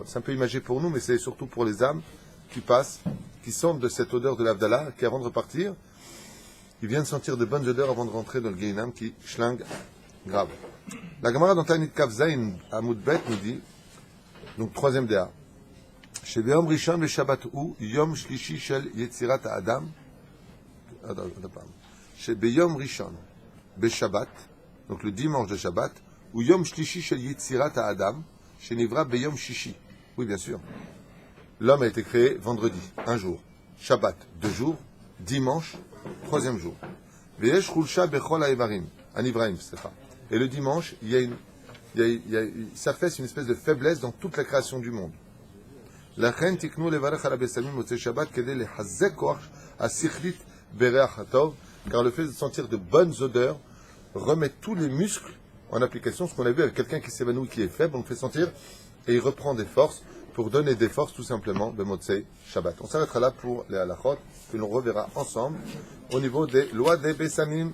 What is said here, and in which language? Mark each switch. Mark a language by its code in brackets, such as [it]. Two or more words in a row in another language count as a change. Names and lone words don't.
[fr] C'est un peu imagé pour nous, mais c'est surtout pour les âmes qui passent, qui sentent de cette odeur de l'Avdallah, qui avant de repartir, ils viennent sentir de bonnes odeurs avant de rentrer dans le Gehinam, qui schlingue grave. La Gemara dans Tanit Kavzaïn à Moudbet nous dit, donc troisième déa, [he] שביום ראשון בשבת הוא יום שלישי של יצירת האדם, עוד פעם, שביום ראשון בשבת, [fr] donc le dimanche de Shabbat, הוא יום שלישי של יצירת האדם, שנברא ביום שישי. Oui, bien sûr. L'homme a été créé vendredi, un jour. Shabbat, 2 jours. Dimanche, 3e jour. [he] ויש חולשה בכל האיברים, הנבראים, סליחה. [fr] Et le dimanche, ça fait une espèce de faiblesse dans toute la création du monde. [he] לכן תקנו לברך על הבשמים מוצאי שבת כדי לחזק כוח השכלית בריח הטוב, [fr] car le fait de sentir de bonnes odeurs remet tous les muscles en application. Ce qu'on a vu avec quelqu'un qui s'évanouit, qui est faible, on le fait sentir et il reprend des forces pour donner des forces tout simplement de [he] מוצאי שבת. [fr] On s'arrêtera là pour les halachot, puis on reverra ensemble au niveau des lois des Bessamim.